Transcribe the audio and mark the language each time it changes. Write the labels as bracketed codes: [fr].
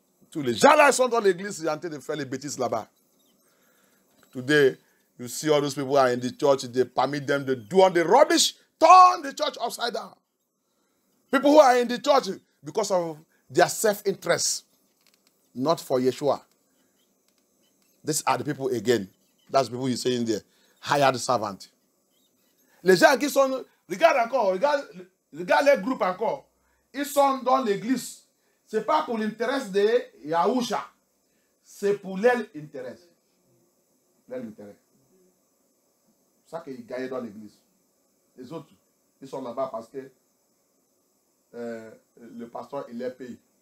[fr] Tous les gens là sont dans l'église, ils sont en train de faire les bêtises là-bas. [en] Today, you see all those people are in the church, they permit them to do all the rubbish, turn the church upside down. People who are in the church because of their self-interest, not for Yeshua. These are the people again. That's the people he's saying there. Hired servant. [fr] Les gens qui sont, regarde les groupes encore. Ils sont dans l'église. Ce n'est pas pour l'intérêt de Yahusha. C'est pour leur intérêt. Leur intérêt. C'est ça qu'ils gagnent dans l'église. Les autres, ils sont là-bas parce que le pasteur, il les paye.